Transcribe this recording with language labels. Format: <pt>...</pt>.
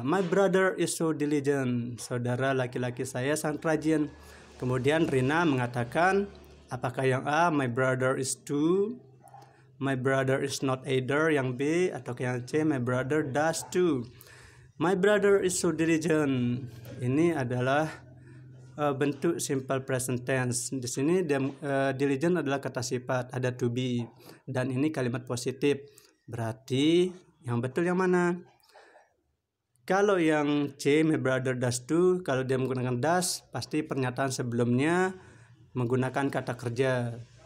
<en>My brother is so diligent.</en> <id>Saudara laki-laki saya sangat rajin. Kemudian Rina mengatakan, apakah yang A,</id> <en>my brother is too? My brother is not either.</en> <id>Yang B, atau yang C,</id> <en>my brother does too. My brother is so diligent.</en> <id>Ini adalah bentuk simple present tense. Di sini diligent adalah kata sifat, ada to be. Dan ini kalimat positif. Berarti yang betul yang mana? Kalau yang C,</id> <en>my brother does too,</en> <id>kalau dia menggunakan does, pasti pernyataan sebelumnya menggunakan kata kerja.</id>